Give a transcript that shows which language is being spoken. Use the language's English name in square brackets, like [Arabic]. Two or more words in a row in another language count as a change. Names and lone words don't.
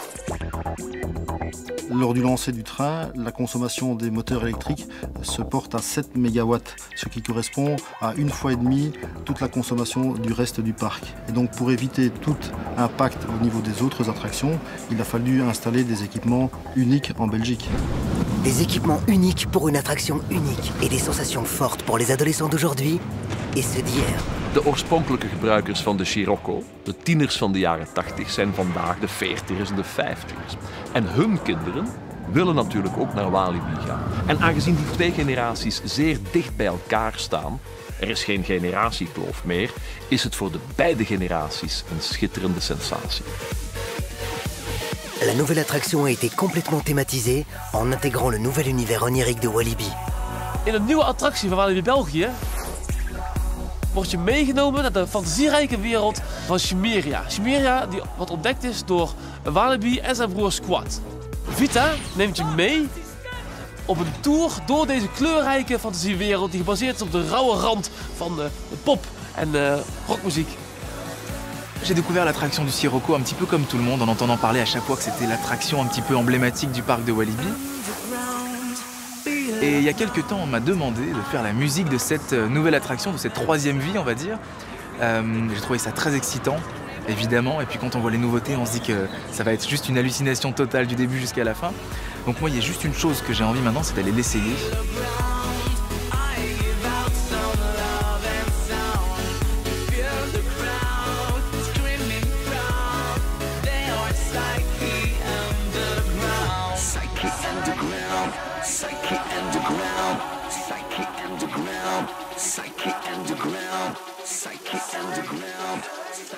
[French] Lors du lancer du train, la consommation des moteurs électriques se porte à 7 MW, ce qui correspond à 1,5 fois toute la consommation du reste du parc. Et donc pour éviter tout impact au niveau des autres attractions, il a fallu installer des équipements uniques en Belgique. Des équipements uniques pour une attraction unique et des sensations fortes pour les adolescents d'aujourd'hui et ceux d'hier. [Dutch] De oorspronkelijke gebruikers van de Scirocco, de tieners van de jaren 80, zijn vandaag de 40ers en de 50ers. En hun kinderen willen natuurlijk ook naar Walibi gaan. En aangezien die 2 generaties zeer dicht bij elkaar staan, er is geen generatiekloof meer, is het voor de beide generaties een schitterende sensatie. [French] La nouvelle attraction a été complètement thématisée en intégrant le nouvel univers onirique de Walibi. [Dutch] In een nieuwe attractie van Walibi België word je meegenomen naar de fantasierijke wereld van Chimeria. Chimeria die wat ontdekt is door Walibi en zijn broer Squad. Vita neemt je mee op een tour door deze kleurrijke fantasiewereld die gebaseerd is op de rauwe rand van de pop en rockmuziek. [French] J'ai découvert l'attraction du Scirocco un petit peu comme tout le monde en entendant parler à chaque fois que c'était l'attraction un petit peu emblématique du parc de Walibi. Et il y a quelques temps, on m'a demandé de faire la musique de cette nouvelle attraction, de cette 3e vie, on va dire. J'ai trouvé ça très excitant, évidemment. Et puis quand on voit les nouveautés, on se dit que ça va être juste une hallucination totale du début jusqu'à la fin. Donc moi, il y a juste une chose que j'ai envie maintenant, c'est d'aller l'essayer. [English] Psyche underground, psyche underground, psyche underground, psyche underground.